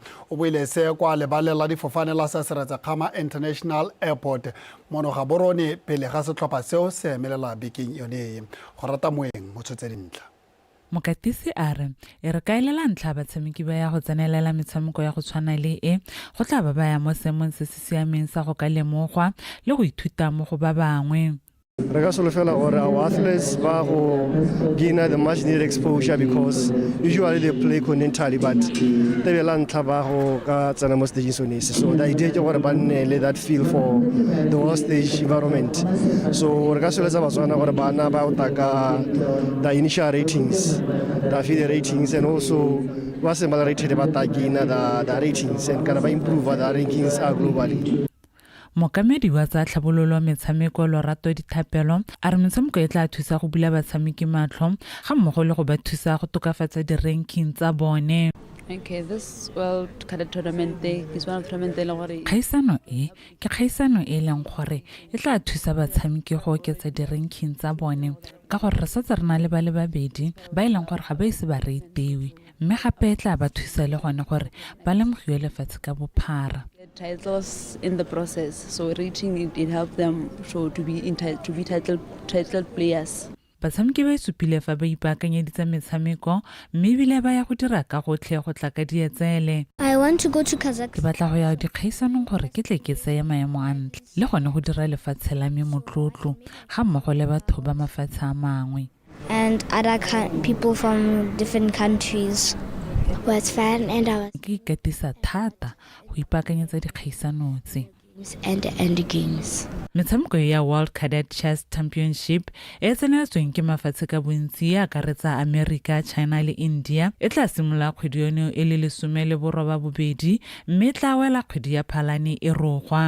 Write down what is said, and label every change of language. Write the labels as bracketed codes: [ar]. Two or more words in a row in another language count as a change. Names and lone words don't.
[tn] O boile se kwa lebalela difofane la Saseretsa International Airport mono ga borone pele ga setlhopha seo se emelela bekeng yone go rata moeng mo tshotse dintlha. Mokatisi a re e re kaelela ntlha batshameki ba ya go tsenelela metshameko ya go tshwana le e go tla ba baya mo seemong se se siameng sa go ka lemogwa le go ithuta mo go ba bangwe. re ka solofela gore [en] our athletes [tn] ba go [en] gain the much needed exposure because usually they play continentally but [tn] te be la ntlha ba go ka tsena mo staging sonese. [en] So the idea [tn] ke gore ba nne le [en] that feel for the world stage environment. [tn] So re ka soletsa Batswana gore bana ba utaka [en] the initial ratings, the feed ratings, and also [tn] ba se ba rated ba ta [en] gain the ratings and [tn] kana ba [en] improve the rankings globally. [tn] Mokamedi wa tsa tlhabololo metshameko Lorato Dithapelo a re metshameko e tla thusa go bula batshameki matlho ga mmogo le go ba thusa go tokafatsa di-ranking tsa bone. [en] Okay, this World Cadet Tournament is one of the tournament [tn] kgaisano e ke kgaisano e leng gore e tla thusa batshameki go oketsa di-ranking tsa bone ka gore re setse re na le ba le babedi ba e leng gore ga ba ise ba reitewe mme gape e tla ba thusa le gone gore ba lemogiwe lefatshe ka bophara. [en] titles in the process, so reaching it helped them so to be titled players. [tn] Batshameki ba isupile fa ba ipaakanyeditse metshameko mme ebile ba ya go dira ka gotlhe go tla ka dietsele. [en] I want to go to Kazakhstan. [tn] Ke batla go ya dikgaisanong gore ke tle ke tseye maemo a ntle le gone go dira lefatshe la me motlotlo ga mmogo le batho ba mafatshe a mangwe. [en] And other people from different countries. Was fun and I was [tn] ke ikatisa thata go ipaakanyetsa dikgaisano tse. [en] And games. [tn] Metshameko ya World Cadet Chess Championship e tseneletsweng ke mafatshe ka bontsi ya akaretsa America, China le India e tla simolola kgwedi yono e le 12 mme tla wela kgwedi ya Phalane e rogwa.